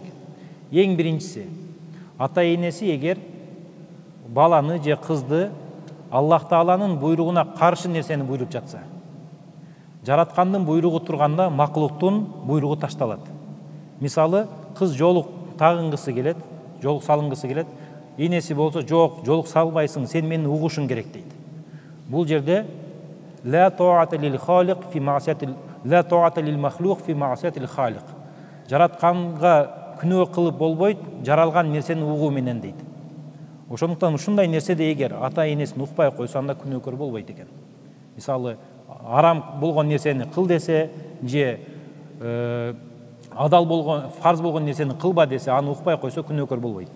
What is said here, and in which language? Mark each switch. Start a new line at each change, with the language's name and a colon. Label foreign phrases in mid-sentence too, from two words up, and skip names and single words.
Kyrgyz: Эң биринчиси, ата энеси эгер баланы же кызды Аллах Тааланын буйругуна каршы нерсени буйруп жатса, жараткандын буйругу турганда макулуктун буйругу ташталат. Мисалы, кыз жолук тагынгысы келет, жолук салынгысы келет, энеси болсо жок, жолук салбайсың, сен мени угушуң керек дейт. Бул жерде
Arabic: لا طاعة للخالق في معصية لا طاعة للمخلوق في معصية الخالق.
Kyrgyz: Жаратканга күнөө кылып болбойт, жаралган нерсени угуу менен дейт. Ошондуктан ушундай нерседе эгер ата энесин укпай койсо, анда күнөөкөр болбойт экен. Мисалы, арам болгон нерсени кыл десе, же адал болгон, фарз болгон нерсени кылба десе, аны укпай койсо күнөөкөр болбойт.